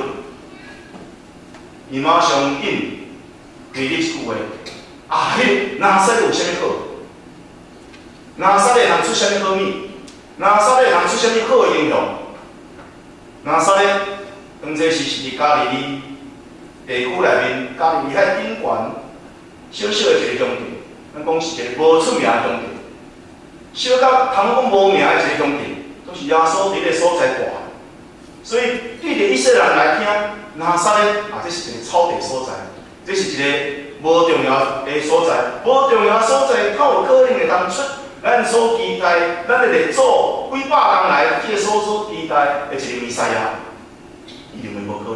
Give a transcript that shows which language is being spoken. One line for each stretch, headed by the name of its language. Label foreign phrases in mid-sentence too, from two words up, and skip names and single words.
Min Nan Chinese: 伊马上应腓力一句话：迄拿撒勒有啥物好？拿撒勒通出啥物好物？拿撒勒通出啥物好的英雄？拿撒勒当这是伫加利利地区内面，加利利海顶悬小小的一个乡镇，咱讲是一个无出名的乡镇，小到通讲无名的一个乡镇，都是耶稣伫个所在大。所以对着以色列人来听，拿撒勒这是一个草地所在，这是一个无重要的所在，无重要的所在，较有可能会当出咱所期待，咱的列祖几百人来这个所期待的一个弥赛亚，一定会无可能。